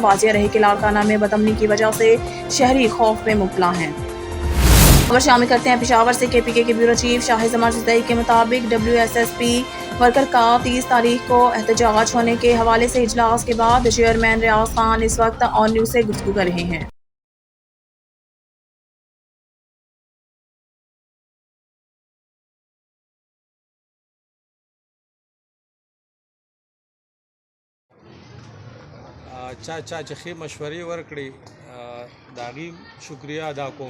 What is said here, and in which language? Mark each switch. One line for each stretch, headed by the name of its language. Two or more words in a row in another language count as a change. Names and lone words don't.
Urdu: واضح رہے کہ لاڑکانہ میں بدامنی کی وجہ سے شہری خوف میں مبتلا ہیں. خبر شامل کرتے ہیں پشاور سے۔ کے پی کے کے
English: bureau chief
Urdu: شاہد جمال صدیقی کے مطابق WSSP ورکر کا 30 تاریخ کو احتجاج ہونے کے حوالے سے اجلاس کے بعد چیئرمین ریاض خان اس وقت آن نیوز سے گفتگو کر رہے ہیں.
Pashto: چا چې ښې مشورې ورکړې د هغې شکریه ادا کوم.